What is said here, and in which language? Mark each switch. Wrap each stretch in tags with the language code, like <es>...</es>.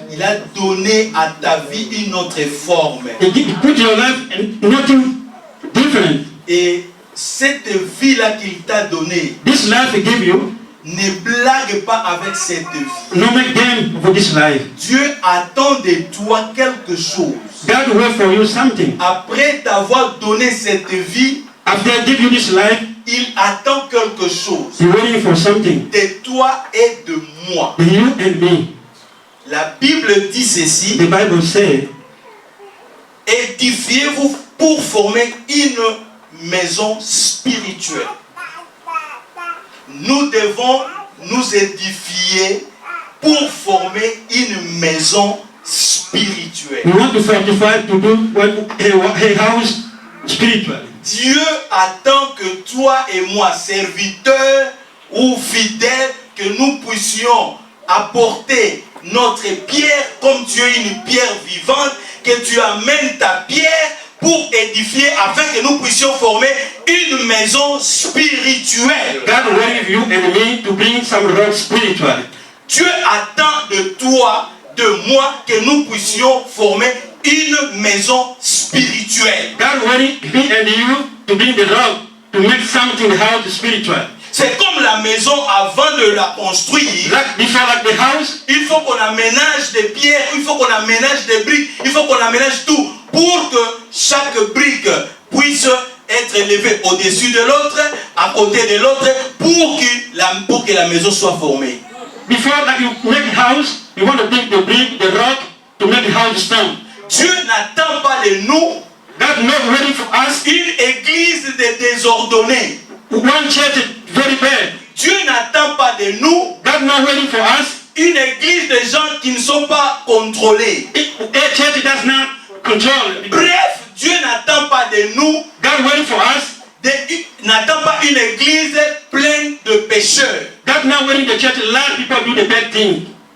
<fr>Il a donné à ta vie une autre forme.</fr> <en>He put your life in nothing different.</en> <fr>Et cette vie-là qu'il t'a donnée,</fr> <en>This life He gave you,</en> <fr>ne blague pas avec cette vie.</fr> <en>no make game for this life.</en> <fr>Dieu attend de toi quelque chose.</fr> <en>God will for you something.</en> <fr>Après t'avoir donné cette vie,</fr> <en>After I give you this life,</en> <fr>il attend quelque chose</fr> <en>He's waiting for something.</en> <fr>de toi et de moi.</fr> <en>You and me.</en> <fr>La Bible dit ceci:</fr> <en>The Bible says,</en> <fr>édifiez-vous pour former une maison spirituelle. Nous devons nous édifier pour former une maison spirituelle.</fr> <en>we want to fortify to do a house spiritually.</en> <fr>Dieu attend que toi et moi, serviteurs ou fidèles, que nous puissions apporter notre pierre, comme tu es une pierre vivante, que tu amènes ta pierre pour édifier afin que nous puissions former une maison spirituelle.</fr> <en>God wanted you and me to bring some rock spiritually.</en> <fr>Dieu attend de toi, de moi, que nous puissions former une maison spirituelle.</fr> <en>God wanted me and you to bring the rock to make something house spiritual.</en> <fr>C'est comme la maison avant de la construire.</fr> <en>Like before, like the house,</en> <fr>Il faut qu'on aménage des pierres, il faut qu'on aménage des briques, il faut qu'on aménage tout pour que chaque brique puisse être élevée au-dessus de l'autre, à côté de l'autre, pour que la maison soit formée.</fr> <en>before like you make a house, you want to take the brick, the rock to make the house stand.</en> <fr>Dieu n'attend pas de nous</fr> <en>God not ready for us.</en> <fr>une église de désordonnés.</fr> <en>One church is very bad.</en> <fr>Dieu n'attend pas de nous</fr> <en>God not ready for us.</en> <fr>une église de gens qui ne sont pas contrôlés.</fr> <en>A church does not control.</en> <fr>Bref, Dieu n'attend pas de nous,</fr> <en>God waiting for us.</en> <fr>n'attend pas une église pleine de pécheurs.</fr> <en>God not waiting the church. A lot of people do the bad thing.</en>